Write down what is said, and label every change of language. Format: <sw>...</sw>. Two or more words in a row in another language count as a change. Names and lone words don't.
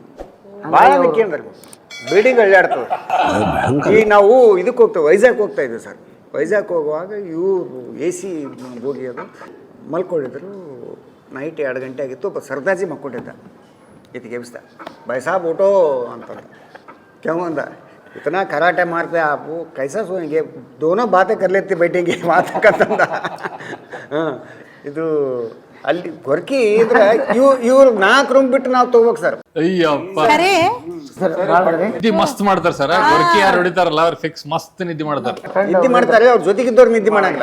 <kn>ಭಾಳ ಅದಕ್ಕೇನ್ರಿ ಬಿಲ್ಡಿಂಗ್ ಅಳ್ಳಾಡ್ತವೆ. ಈಗ ನಾವು ಇದಕ್ಕೆ ಹೋಗ್ತೇವೆ, ವೈಜಾಗ್ ಹೋಗ್ತಾ ಇದ್ದೀವಿ ಸರ್. ವೈಜಾಗ್ ಹೋಗುವಾಗ ಇವರು AC ಬೋಗಿ ಅದು ಮಲ್ಕೊಂಡಿದ್ರು. ನೈಟ್ 2 ಗಂಟೆ ಆಗಿತ್ತು. ಒಬ್ಬ ಸರ್ದಾಜಿ ಮಕ್ಕೊಂಡಿದ್ದ, ಇದಕ್ಕೆ ಎಬ್ಸ್ದ,</kn> <hi>भाई साब उठो</hi> <kn>ಅಂತಂದ. ಕ್ಯೂ ಅಂದ,</kn> <hi>इतना कराटे मारते आप, वो कैसा सोएंगे, दोनों बातें कर लेते बैठेंगे ಮಾತಕ್ಕಂತಂದ.</hi> <kn>ಹಾಂ, ಇದು ಅಲ್ಲಿ ಗೊರ್ಕಿ ಇದ್ರೆ ಇವ್ರು 4 ರೂಮ್ ಬಿಟ್ಟು ನಾವು ತಗೋಬೇಕು ಸರ್. ಅಯ್ಯಪ್ಪ ನಿದ್ದೆ ಮಸ್ತ್ ಮಾಡ್ತಾರೆ ಸರ್. ಗೊರ್ಕಿ ಯಾರು ಹೊಡಿತಾರಲ್ಲ ಅವ್ರು ಫಿಕ್ಸ್ ಮಸ್ತ್ ನಿದ್ದೆ ಮಾಡ್ತಾರೆ. ನಿದ್ದೆ ಮಾಡ್ತಾರೆ, ಅವ್ರ ಜೊತೆಗಿದ್ದವ್ರು ನಿದ್ದೆ ಮಾಡಂಗಿಲ್ಲ.</kn>